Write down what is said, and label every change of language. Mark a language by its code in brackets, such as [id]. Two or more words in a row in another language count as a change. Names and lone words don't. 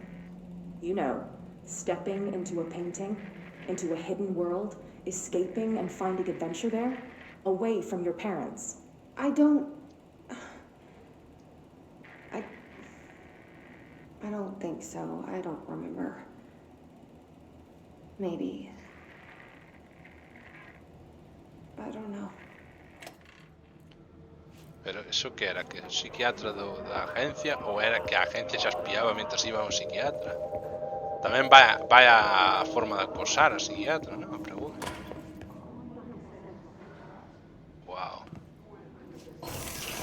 [en] You know, stepping into a painting, into a hidden world, escaping and finding adventure there, away from your parents. I don't think so. I don't remember. Maybe. I don't know. [gl] Pero eso que era, que o psiquiatra da agencia ou era que a agencia xa espiaba mentre iba ao psiquiatra? Tamén vai a forma de acosar a psiquiatra, non? A pregunta. Wow.